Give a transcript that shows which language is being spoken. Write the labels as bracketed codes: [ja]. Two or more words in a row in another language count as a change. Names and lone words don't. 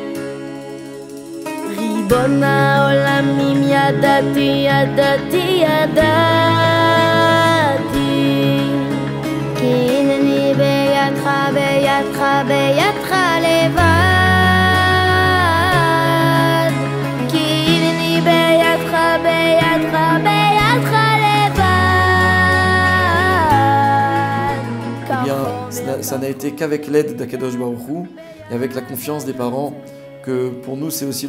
[he] ריבון העולמים ידעתי כי הנני בידך לבד כי הנני בידך [fr] Ça n'a été qu'avec l'aide d' [he] הקדוש ברוך הוא [fr] et avec la confiance des parents que pour nous c'est aussi